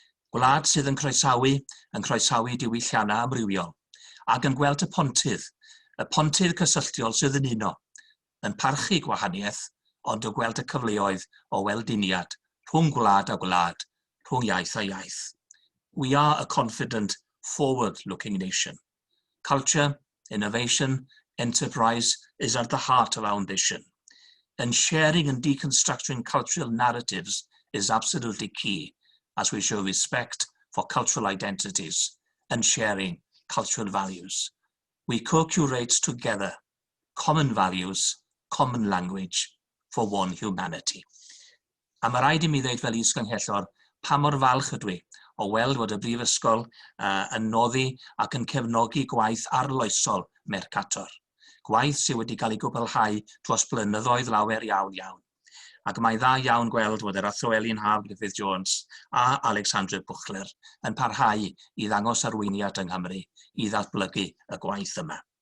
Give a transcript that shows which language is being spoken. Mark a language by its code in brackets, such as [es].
[cy] Gwlad sydd yn croesawu diwylliannau amrywiol, ac yn gweld y pontydd cysylltiol sydd yn uno, yn parchu gwahaniaeth, ond o gweld y cyfleoedd o weldiniad rhwng gwlad a gwlad, rhwng iaith a iaith. [en] We are a confident, forward-looking nation. Culture, innovation, enterprise is at the heart of our ambition. And sharing and deconstructing cultural narratives is absolutely key as we show respect for cultural identities and sharing cultural values. We co-curate together common values, common language for one humanity. [cy] A mae rhaid I mi ddeud fel is-ganghellor pa mor falch ydw I o weld fod y Brifysgol yn noddi ac yn cefnogi gwaith arloesol Mercator. Gwaith sydd wedi cael ei gwblhau dros blynyddoedd lawer iawn. Ac mae dda iawn gweld fod yr athro Elin Griffith Jones a Alexandra Buchler yn parhau I ddangos arweiniad yng Nghymru I ddatblygu y gwaith yma.